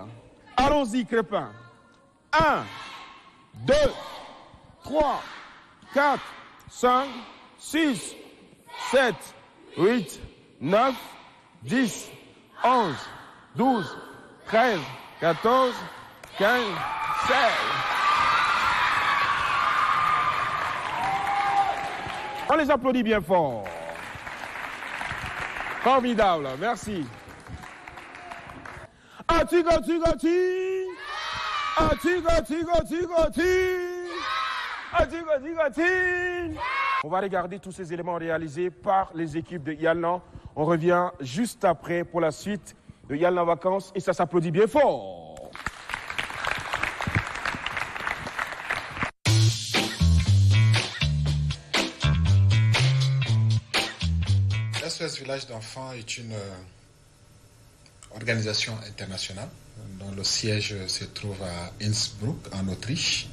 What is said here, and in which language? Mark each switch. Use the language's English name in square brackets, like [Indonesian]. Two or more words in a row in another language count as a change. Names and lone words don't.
[French] Allons-y, Crepin. 1, 2, 3, 4, 5, 6, 7, 8, 9, 10, 11, 12, 13, 14, 15, 16. On les applaudit bien fort. Formidable, merci. Ati, gati, gati. Ati, gati, gati, gati. Ati, gati, gati. On va regarder tous ces éléments réalisés par les équipes de Yalnan. On revient juste après pour la suite de Yalnan Vacances et ça s'applaudit bien fort. SOS Village d'enfants est une organisation internationale dont le siège se trouve à Innsbruck, en Autriche.